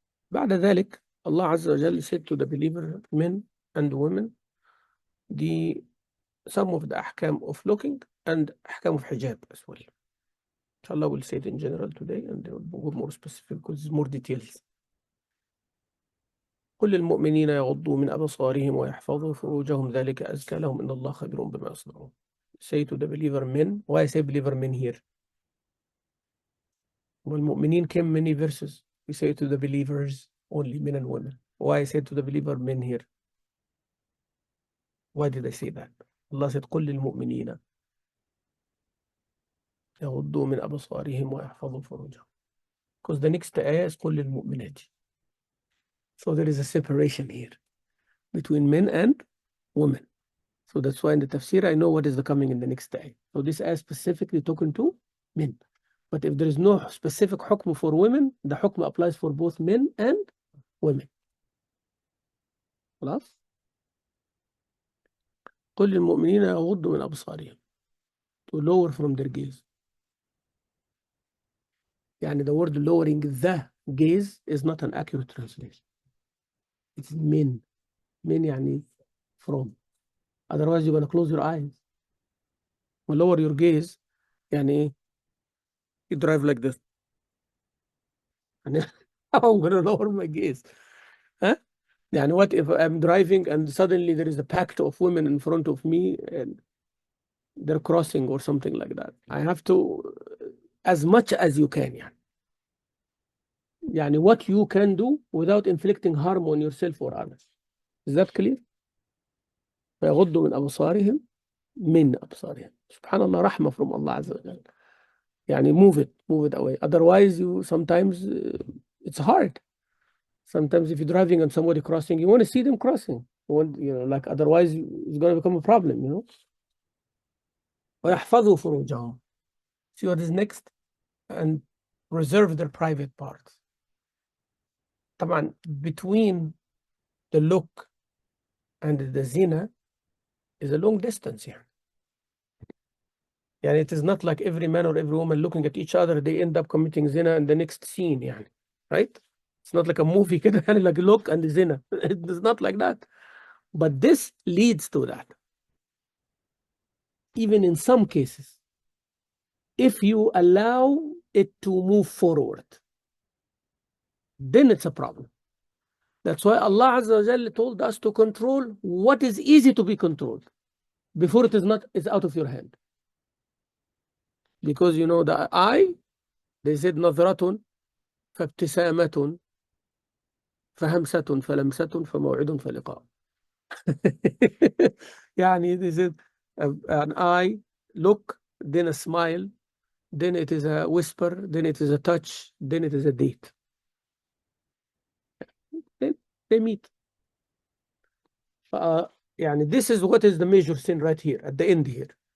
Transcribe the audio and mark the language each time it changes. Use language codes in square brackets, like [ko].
[ar] بعد ذلك [en] Allah Azza wa Jalla said to the believer men and women some of the ahkam of looking and ahkam of hijab as well. Inshallah we'll say it in general today and we'll go more specific because it's more details. [ar] قل للمؤمنين يغضوا من أبصارهم ويحفظوا فروجهم ذلك أزكى لهم إن الله خبير بما يصنعون. [en] say to the believer men. Why I say believer men here? When mu'mineen came many verses, we say to the believers only, men and women. Why I say to the believer men here? Why did I say that? Allah said, [ar] قُلْ لِلْمُؤْمِنِينَ يغضوا من أبصارهم ويحفظوا فروجهم. [en] Because the next ayah is [ar] قُلْ لِلْمُؤْمِنَاتِ. [en] So there is a separation here between men and women. So that's why in the tafsir, I know what is coming in the next ayah. So this ayah specifically talking to men. But if there is no specific hukm for women, the hukm applies for both men and women. [ar] خلاص؟ قل للمؤمنين يغضوا من أبصارهم. [en] To lower from their gaze. يعني the word lowering the gaze is not an accurate translation. It's men. Men يعني from. Otherwise you're going to close your eyes. Lower your gaze يعني you drive like this. How I'm going to lower my gaze? Huh? يعني what if I'm driving and suddenly there is a pact of women in front of me and they're crossing or something like that? I have to, as much as you can يعني what you can do without inflicting harm on yourself or others. Is that clear? [ar] فيغضوا من أبصارهم من أبصارهم. سبحان الله, رحمة [en] from [ar] Allah عز وجل. [en] يعني move it away. Otherwise you sometimes it's hard. Sometimes if you're driving and somebody crossing, you want to see them crossing. You want, like otherwise it's going to become a problem, [ar] ويحفظوا فروجهم. [en] See what is next? And preserve their private parts. طبعا between the look and the zina is a long distance here. يعني it is not like every man or every woman looking at each other, they end up committing zina in the next scene يعني. Right? It's not like a movie كده يعني like look and zina. It's not like that. But this leads to that. Even in some cases, if you allow it to move forward, then it's a problem. That's why Allah Azza wa Jalla told us to control what is easy to be controlled before it's out of your hand. Because the eye, they said [ar] نظرة فابتسامة فهمسة فلمسة فموعد فلقاء. [en] يعني they said an eye, look, then a smile, then it is a whisper, then it is a touch, then it is a date. Then they meet. يعني this is what is the major sin right here, at the end here.